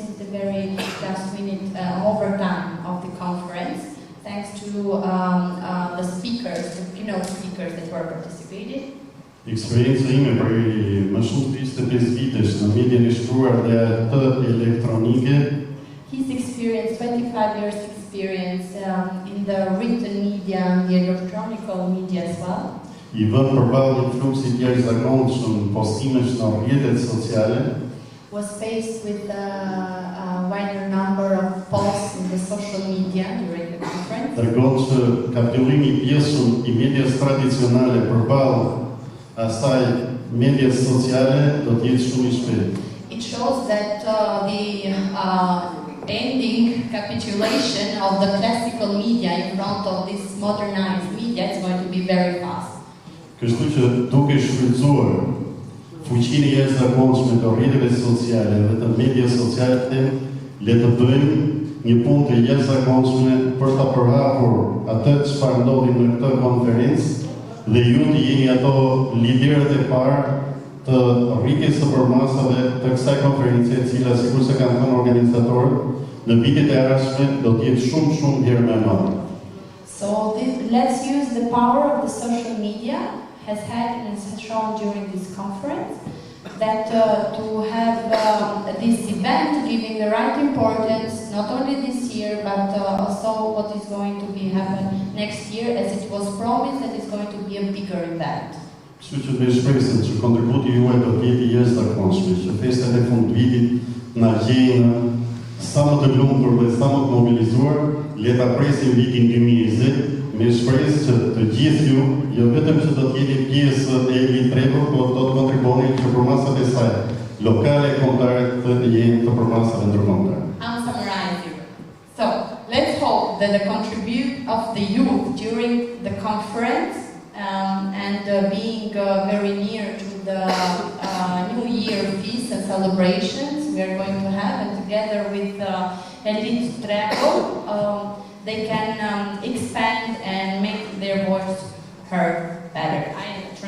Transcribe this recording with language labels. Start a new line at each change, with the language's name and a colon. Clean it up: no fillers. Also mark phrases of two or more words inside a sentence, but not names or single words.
English: very last minute overtime of the conference, thanks to the speakers, the keynote speakers that were participating.
Albanian: Experiența ime për më shumë të 25 vitesh në median e shkruar dhe atë elektronike.
English: He's experienced 25 years experience in the written media and the electronic media as well.
Albanian: I vën përballë një fluksi të jashtëzakonshëm postimesh në rrjetet sociale.
English: Was faced with a wider number of posts in the social media during the conference.
Albanian: Tregon që kapitulimi I pjesëm I medias tradicionale përballë asaj medias sociale do të jetë shumë I shpejtë.
English: It shows that the ending capitulation of the classical media in front of this modernized media is going to be very fast.
Albanian: Kështu që duke shfrytzuar fuqinë e jashtëzakonshme të rrjeteve sociale dhe të medias sociale, le të bëjmë një punë të jashtëzakonshme për ta përhapur atë çfarë ndodhi në këtë konferencë dhe ju të jeni ato liderët e parë të rritjes së përmasave të kësaj konference, e cila sikur se kanë thënë organizatorët, në vitet e ardhshme do të jetë shumë herë më e madhe.
English: So let's use the power of the social media has had and has shown during this conference that to have this event giving the right importance not only this year but also what is going to be happen next year, as it was promised that it's going to be a bigger event.
Albanian: Kështu që ne shpresojmë që kontributi juaj do të jetë I jashtëzakonshëm, që festat e fundvitit na gjejnë sa më të lumtur dhe sa më të mobilizuar, le ta presim vitin 2020 me shpresë që të gjithë ju, jo vetëm që do të jeni pjesë e litrevur, por do të kontribuoni që përmasat e saj lokale, kombëtare të jenë të përmasave ndërkombëtare.
English: I'm summarizing. So let's hope that the contribution of the youth during the conference and being very near to the New Year feast and celebrations we are going to have, and together with Elite Travel, they can expand and make their voice heard better.